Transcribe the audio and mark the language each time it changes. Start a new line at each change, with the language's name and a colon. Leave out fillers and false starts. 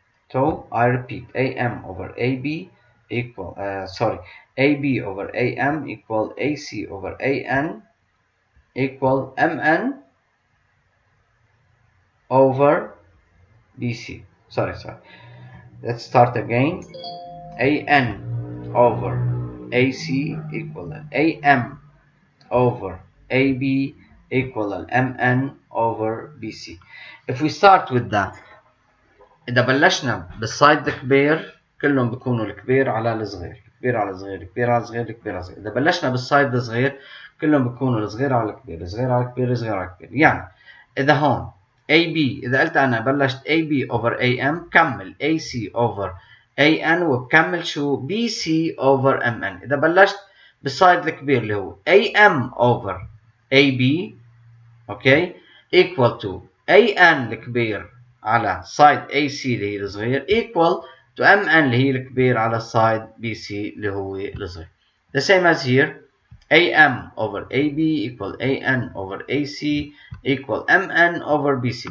English: So I repeat, AM over AB equal, AB over AM equal AC over AN equal MN over BC. Sorry. Let's start again. AN over AC equal AM over AB equal MN over BC. If we start with that,
Arabic: إذا بلشنا بالصايد الكبير كلهم بيكونوا الكبير على الصغير، كبير على صغير، كبير على صغير، كبير على صغير. إذا بلشنا بالصايد الصغير كلهم بيكونوا الصغير على الكبير، الصغير على الكبير، الصغير على الكبير. يعني إذا هون AB، إذا قلت أنا بلشت AB over AM كمل AC over AN وبكمل شو BC over MN. إذا بلشت بالصايد الكبير اللي هو AM over AB اوكي equal to AN الكبير على سايد AC اللي هي الصغير equal to MN اللي هي الكبير على سايد BC اللي هو الصغير.
English: The same as here AM over AB equal AN over AC equal MN over BC.